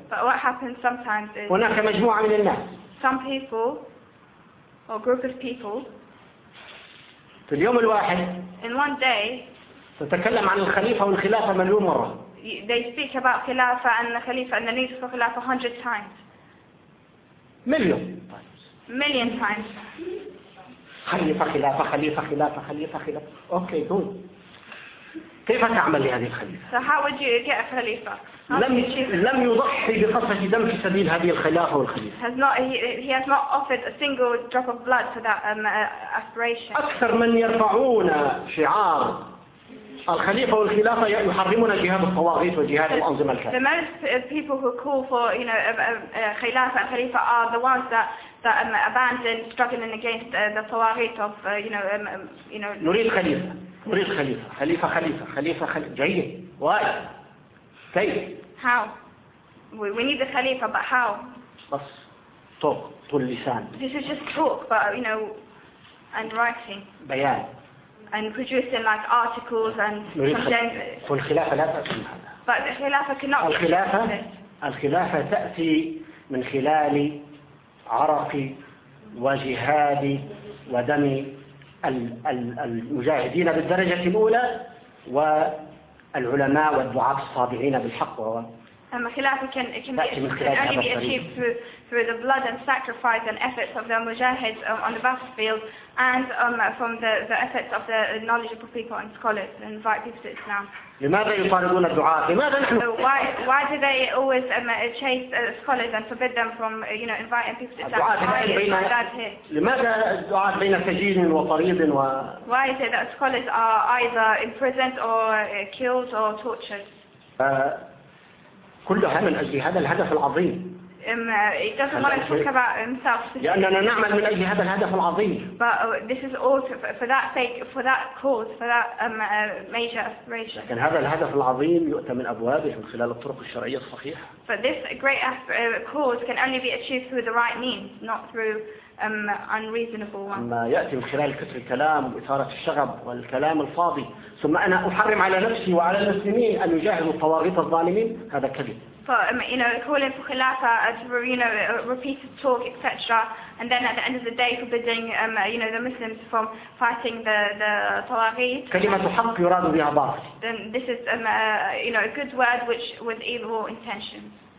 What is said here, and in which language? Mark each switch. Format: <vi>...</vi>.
<en>But what happens sometimes is.</en> <ar>هناك مجموعة من الناس.</ar> <en>Some people or group of people.</en> <ar>في اليوم الواحد.</ar> <en>In one day.</en> <ar>تتكلم عن الخليفة والخلافة مليون مرة.</ar> <en>They speak about خلافة and the خليفة and the need for خلافة 100 times.</en> <ar>مليون.</ar> <en>Million times.</en> <ar>خليفة خلافة خليفة خلافة خليفة خلافة.</ar> <en>Okay, good.</en> <ar>كيف تعمل لهذه الخليفة؟</ar> <en>So how would you get a خليفة؟</en> <ar>لم يضحي بقطرة دم في سبيل هذه الخلافة والخليفة.</ar> <en>Has not he has not offered a single drop of blood for that aspiration.</en> <ar>أكثر من يرفعون شعار الخليفة والخلافة يحرمون جهاد الطواغيت وجهاد الأنظمة الكافرة.</ar> <en>The most people who call for, you know, خلافة and خليفة are the ones that abandon struggling against the طواغيت of, you know.</en> <ar>نريد خليفة. نريد خليفة. خليفة خليفة خليفة خليفة جيد وايد كيف؟</ar> <en>How we need the خليفة but how؟</en> <ar>بس</ar> <en>talk</en> <ar>طول لسان.</ar> <en>This is just talk but you know and writing.</en> <ar>بيان.</ar> <en>And producing like articles and.</en> <ar>نريد خليفة. والخلافة لا تأتي من هذا.</ar> <en>But the خلافة cannot.</en> <ar>الخلافة تأتي من خلال عرقي وجهادي ودمي. المجاهدين بالدرجة الأولى والعلماء والدعاة الصابعين بالحق و.</ar> <en>أما خلافة can only be achieved through the blood and sacrifice and efforts of the mujahid on the battlefield and from the efforts of the knowledgeable people and scholars and invite people to Islam.</en> <ar>لماذا يطالبون الدعاة؟ لماذا نحن؟</ar> <en>Why do they always chase scholars and forbid them from, you know, inviting people to Islam?</en> <ar>لماذا الدعاة بين سجين وطريد و.</ar> <en>Why is it that scholars are either imprisoned or killed or tortured?</en> <ar>كلها من أجل هذا الهدف العظيم. لأننا نعمل من أجل هذا الهدف العظيم.</ar> <en>But this is all for that sake, for that cause, for that major aspiration.</en> <ar>لكن هذا الهدف العظيم يؤتى من أبوابه من خلال الطرق الشرعية الصحيحة.</ar> <en>But this great cause can only be achieved through the right means, not through unreasonable ones.</en> <ar>أما يأتي من خلال كثر الكلام وإثارة الشغب والكلام الفاضي، ثم أنا أحرم على نفسي وعلى المسلمين أن يجاهدوا الطواغيت الظالمين، هذا كذب.</ar> <en>You know, calling for khilafa, you know, repeated talk, etc. And then at the end of the day, forbidding, you know, the Muslims from fighting the tawaghit.</en> <ar>كلمة حق يراد بها باطل.</ar> <en>Then this is, you know, a good word which with evil intention.</en>